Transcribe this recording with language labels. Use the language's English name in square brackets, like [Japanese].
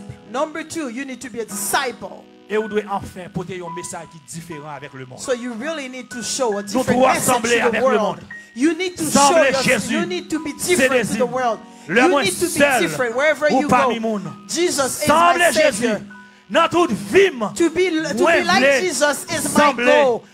[English] Number 2, you need to be a disciple. [French] Et vous devez enfin porter un message qui est différent avec le monde. [English] So you really need to show a different message to the world. You need to show yourself. You need to be different to the world. You need to be different wherever you go. Jesus is my Savior. To be like Jesus is my goal.